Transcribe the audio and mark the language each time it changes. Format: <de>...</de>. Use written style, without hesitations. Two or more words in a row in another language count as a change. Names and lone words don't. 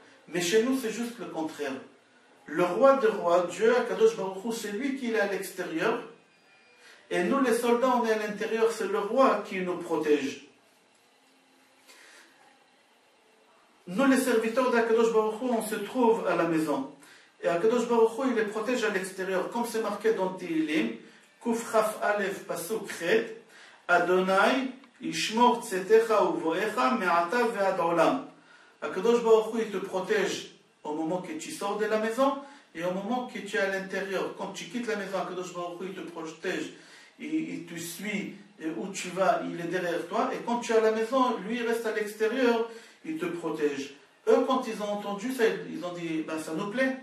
<fr>Mais chez nous c'est juste le contraire. Le roi des rois, Dieu,</fr> <he>הקדוש ברוך הוא,</he> <fr>c'est lui qui est à l'extérieur et nous les soldats on est à l'intérieur, c'est le roi qui nous protège. Nous les serviteurs d'</fr> <he>הקדוש ברוך הוא,</he> <fr>on se trouve à la maison. Et</fr> <he>הקדוש ברוך הוא</he> <fr>il les protège à l'extérieur, comme c'est marqué dans Tehillim.</fr> <he>קוף כף אלף פסוק חית, ה' ישמר צאתך ובואך מעתה ועד עולם. הקדוש ברוך הוא,</he> <fr>il te protège au moment que tu sors de la maison et au moment que tu es à l'intérieur. Quand tu quittes la maison,</fr> <he>הקדוש ברוך הוא,</he> <fr>il te protège, il te suit où tu vas, il est derrière toi. Et quand tu es à la maison, lui, il reste à l'extérieur, il te protège. Eux, quand ils ont entendu ça, ils ont dit, ben ça nous plaît.</fr>